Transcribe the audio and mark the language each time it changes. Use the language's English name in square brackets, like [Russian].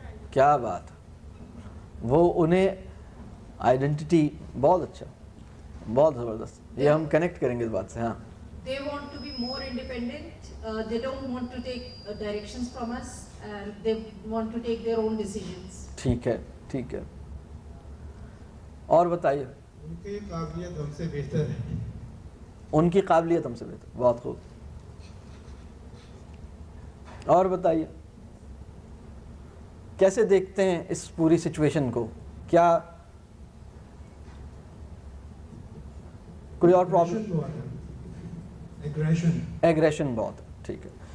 [Urdu] کیا بات, وہ انہیں آئیڈینٹی, بہت اچھا, بہت زبردست. یہ ہم کنیکٹ کریں گے اس بات سے. ہاں, [English] they want to be more independent, they don't want to take directions from us, and they want to take their own decisions. [Urdu] ٹھیک ہے ٹھیک ہے. اور بتائیے. ان کی قابلیت ہم سے بہتر ہے. ان کی قابلیت ہم سے بہتر. بہت خوب. اور بتائیے, کیسے دیکھتے ہیں اس پوری سچویشن کو؟ کیا کوئی اور پرابلم؟ ایگریشن بہت. ٹھیک ہے.